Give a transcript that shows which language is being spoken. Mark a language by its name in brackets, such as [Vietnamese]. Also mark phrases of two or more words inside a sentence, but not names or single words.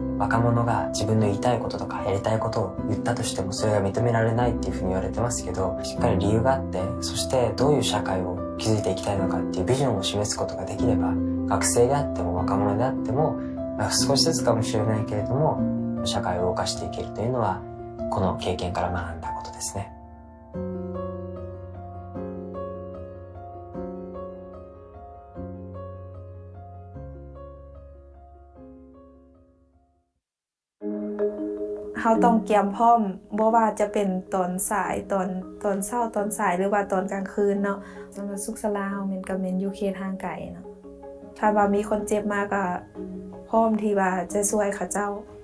[Japanese] 若者が自分の言いたいこととかやりたいことを言ったとしてもそれが認められないっていうふうに言われてますけど、しっかり理由があって、そしてどういう社会を築いていきたいのかっていうビジョンを示すことができれば、学生であっても若者であっても、少しずつかもしれないけれども社会を動かしていけるというのはこの経験から学んだことですね。 [Thai] เราต้องเตรียมพร้อมบ่ว่าจะเป็นตอนสายตอนเช้าตอนสายหรือว่าตอนกลางคืนเนาะสำหรับสุขศาลาเฮาแม่นก็แม่นอยู่เขตห่างไกลเนาะถ้าว่ามีคนเจ็บมาก็พร้อมที่ว่าจะช่วยเขาเจ้า